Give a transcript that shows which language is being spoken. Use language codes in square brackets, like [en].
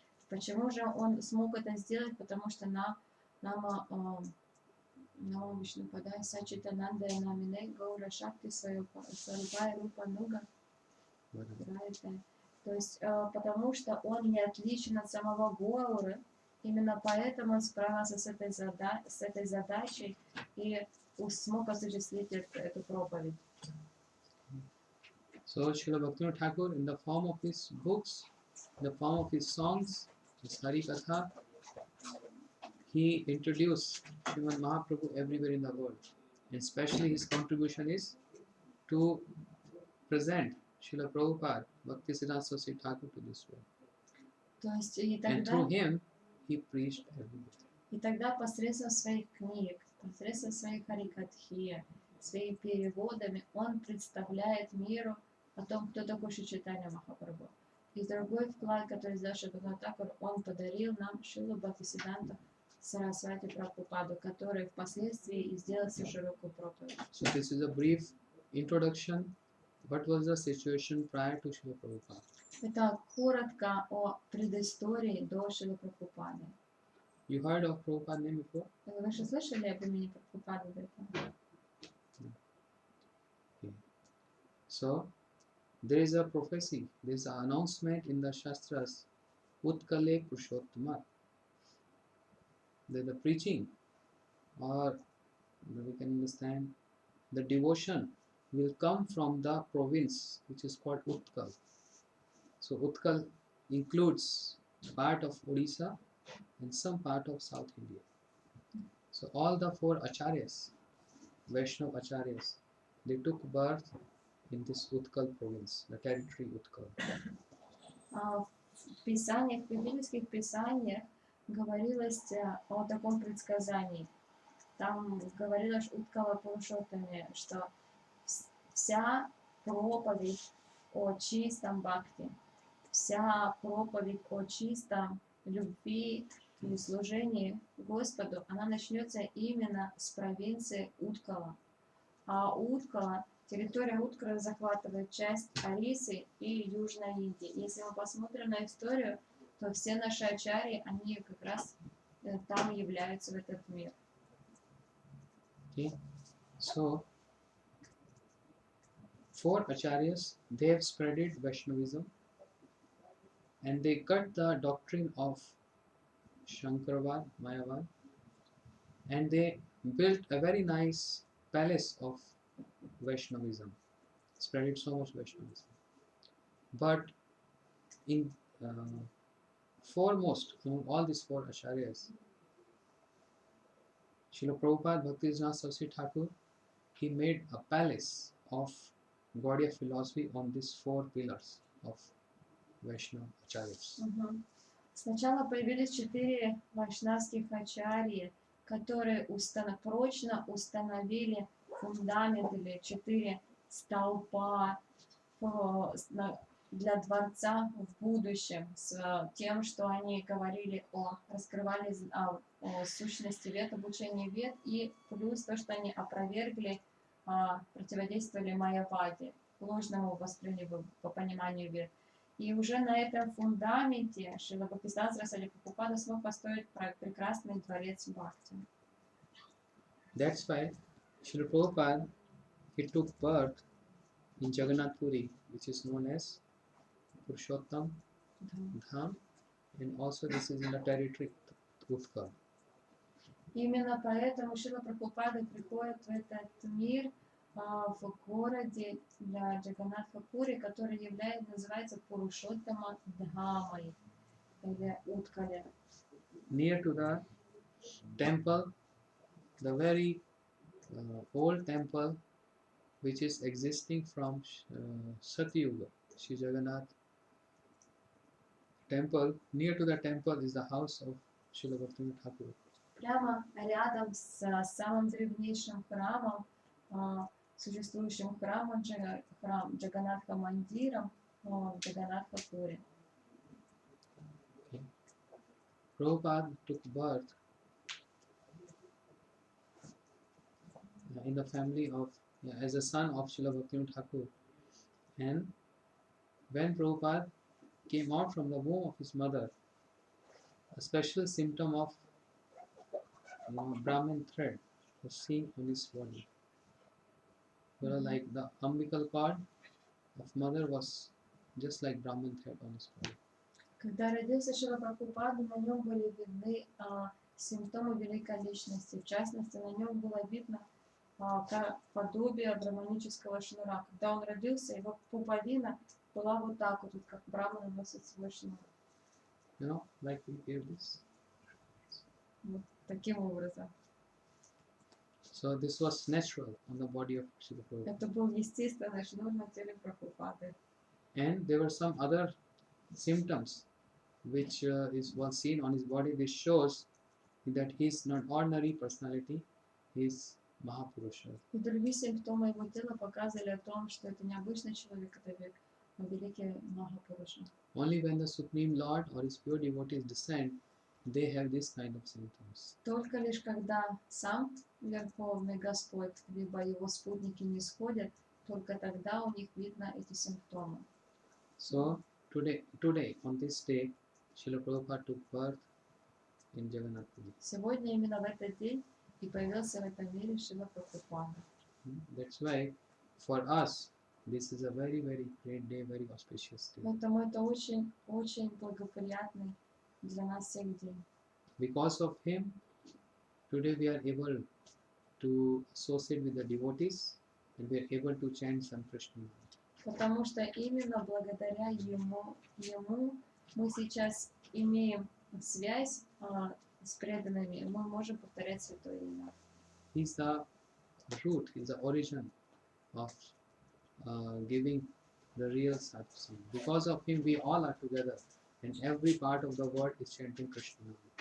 [ru] Почему же он смог это сделать? Потому что [sa] Нама Вишнупадай Сачитананда и Намине Гаура Шакти Сварупая Рупа Нуга. [ru] То есть, потому что он не отличен от самого Гауры, именно поэтому он справился с этой задачей и смог осуществить эту проповедь. [en] So Srila Bhaktivinoda Thakur, in the form of his books, in the form of his songs, his Hari Katha, he introduced Srimad Mahaprabhu everywhere in the world. And especially his contribution is to present Srila Prabhupada, Bhaktisiddhanta Saraswati Thakur to this world. [ru] То есть, [en] And through him, he preached everywhere. [ru] И тогда посредством своих книг, посредством своих харикатхи, своими переводами он представляет миру о том, кто такой Шри Чайтанья Махапрабху. И другой вклад, который сделал Шрила Бхактивинода Тхакур, он подарил нам Шрилу Бхактисиддханту Сарасвати Прабхупаду, который впоследствии и сделал всю широкую проповедь. [en] So this is a brief introduction. What was the situation prior to Srila Prabhupada? [ru] Это коротко о предыстории до Шрилы Прабхупады. [en] You heard of Prabhupada's name before? [ru] Вы же слышали об имени Прабхупады до этого? [en] Okay. So, there is a prophecy, there is an announcement in the Shastras, Utkale Purushottamah. The preaching, or we can understand, the devotion will come from the province which is called Utkal. So Utkal includes part of Odisha and some part of South India. So all the four acharyas, Vaishnava acharyas, they took birth in this Utkal province, the territory Utkal. [ru] В писаниях, в библейских писаниях говорилось о таком предсказании. Там говорилось Уткала Пурушоттаме, что вся проповедь о чистом бхакти, вся проповедь о чистом любви и служении Господу, она начнется именно с провинции Уткала. А Уткала, территория Уткала захватывает часть Орисы и Южной Индии. Если мы посмотрим на историю, то все наши ачарьи, они как раз там являются в этот мир. [en] Okay. So, four acharyas, they have spreaded Vaishnavism and they cut the doctrine of Shankaravad, Mayavad, and they built a very nice palace of Vaishnavism, spreaded so much Vaishnavism. But in foremost among all these four acharyas, Srila Prabhupada Bhaktisiddhanta Saraswati Thakur, he made a palace of Gaudiya philosophy on these four pillars of Vaishnava acharyas. [ru] Сначала появились 4 вайшнавских ачарьи, которые прочно установили фундамент или 4 столпа для дворца в будущем, с тем, что они говорили раскрывали о сущности вед, обучении вед, и плюс то, что они опровергли, противодействовали майяваде, ложному восприятию по пониманию вед. И уже на этом фундаменте Шрила Бхактивиданта Сарасвати Прабхупада смог построить прекрасный дворец Бхакти. [en] That's why Srila Prabhupada, he took birth in Jagannath Puri, which is known as Purushottam Dham, and also this is in the territory Utkal. [ru] Именно поэтому Шрила Прабхупада приходит в этот мир в городе для Джаганнатха Пури, который называется Пурушоттама Дхамой или Уткале. [en] Near to the temple, the very old temple which is existing from Satyuga, Sri Jagannath temple. Near to the temple is the house of Srila Bhaktivinoda Thakur. [ru] Прямо рядом с самым древнейшим храмом, существующим храмом, храм Джаганнатха Мандиром в Джаганнатха Пури. [en] Prabhupada took birth in the family of, as a son of Srila Bhaktivinoda Thakur. And when Prabhupada came out from the womb of his mother, a special symptom of Brahmin thread was seen on his body. Like the umbilical cord of mother was just like Brahmin thread on his body. [ru] Когда родился Шрила Прабхупада, на нем были видны симптомы великой личности. В частности, на нем было видно подобие браманического шнура. Когда он родился, его пуповина была вот так вот, как браманы носит свой шнур. [en] Like we hear this. [ru] Вот таким образом. [en] So this was natural on the body of Srila Prabhupada. [ru] Это был естественный шнур на теле Прабхупады. [en] And there were some other symptoms which was seen on his body. This shows that he is not ordinary personality, he is Mahapurusha. [ru] И другие симптомы его тела показывали о том, что это необычный человек, это великий Махапуруша. [en] Only when the Supreme Lord or his pure devotees descend, they have this kind of symptoms. [ru] Только лишь когда сам Верховный Господь либо его спутники не сходят, только тогда у них видно эти симптомы. [en] So today on this day, Srila Prabhupada took birth in Jagannath Puri. [ru] Сегодня именно в этот день и появился в этом мире Шрила Прабхупада. [en] That's why for us this is a very great day, very auspicious day. [ru] Поэтому это очень благоприятный для нас всех день. [en] Because of him, today we are able to associate with the devotees and we are able to chant some Krishna. [ru] Потому что именно благодаря ему мы сейчас имеем связь с преданными, и мы можем повторять Святое Имя. [en] He is the root, he is the origin of giving the real satsang. Because of him, we all are together, and every part of the world is chanting Krishna.